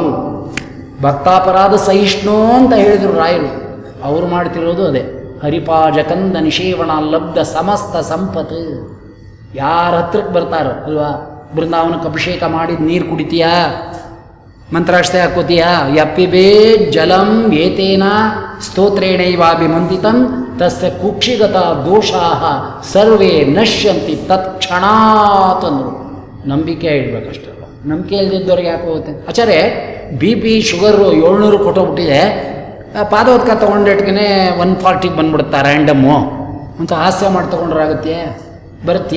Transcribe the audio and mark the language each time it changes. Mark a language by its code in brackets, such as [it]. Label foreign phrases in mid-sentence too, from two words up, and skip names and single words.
[kn] ಭಕ್ತಾಪರಾಧ ಸಹಿಷ್ಣು ಅಂತ ಹೇಳಿದರು ರಾಯರು. ಅವರು ಮಾಡ್ತಿರೋದು ಅದೇ. [sa] ಹರಿಪಾಜಕಂದ ನಿಷೇವಣ ಲಬ್ಧ ಸಮಸ್ತ ಸಂಪತ್ತು. [kn] ಯಾರ ಹತ್ರಕ್ಕೆ ಬರ್ತಾರೋ ಅಲ್ವಾ, ಬೃಂದಾವನಕ್ಕೆ ಅಭಿಷೇಕ ಮಾಡಿದ ನೀರು ಕುಡಿತೀಯಾ, ಮಂತ್ರಾಕ್ಷತೆ ಹಾಕೋತೀಯಾ, [sa] ಯಪ್ಪಿಬೇ ಜಲಂ ಏತೇನ ಸ್ತೋತ್ರೇಣೈವಾಭಿಮಂದಿತಂ ತಸ್ಯ ಕುಕ್ಷಿಗತ ದೋಷಾ ಸರ್ವೇ ನಶ್ಯಂತಿ ತತ್ಕ್ಷಣಾತ್ [kn] ಅಂದರು. ನಂಬಿಕೆ ಇಡಬೇಕಷ್ಟಲ್ಲ, ನಂಬಿಕೆ ಇಲ್ದಿದ್ದವ್ರಿಗೆ ಯಾಕೆ ಹೋಗುತ್ತೆ? ಆಚಾರ್ಯ [en] BP sugar [kn] 700 ಕೊಟ್ಟೋಗ್ಬಿಟ್ಟಿದೆ, ಪಾದೋದ್ಕ ತೊಗೊಂಡಿಟ್ಗೆ 140 ಬಂದ್ಬಿಡುತ್ತಾ ರ್ಯಾಂಡಮ್ಮು ಅಂತ ಹಾಸ್ಯ ಮಾಡಿ ತೊಗೊಂಡ್ರಾಗುತ್ತೆ? ಬರುತ್ತೆ.